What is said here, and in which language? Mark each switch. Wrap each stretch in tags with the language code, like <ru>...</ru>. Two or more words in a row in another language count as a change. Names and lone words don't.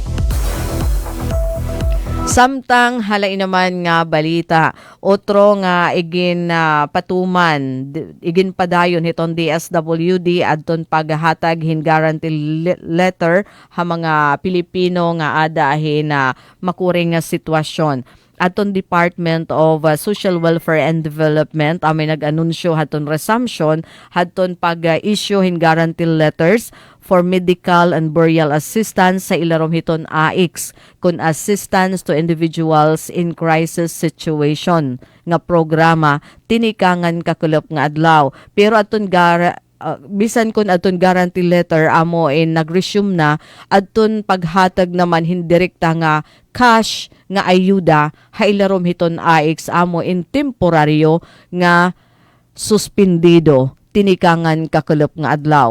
<war>Samtang halay naman nga balita, otro nga patuman, igin padayon hiton DSWD adton paghatag hin</war> <en>guarantee letter</en> <war>ha mga Pilipino nga adahin na makuring nga sitwasyon. Aton Department of Social Welfare and Development amay nag-anunsyo haton resumption haton pag-issue hin</war> <en>guarantee letters for medical and burial assistance</en> <war>sa ilarom hiton AIX kun</war> <en>assistance to individuals in crisis situation</en> <war>nga programa tinikangan kakulop nga adlaw pero aton bisan kun aton</war> <en>guarantee letter</en> <war>amo nag-resume na adton paghatag naman hindirekta nga cash nga ayuda hailarom hiton AIX amo temporaryo nga suspendido tinikangan kakulop nga adlaw.</war>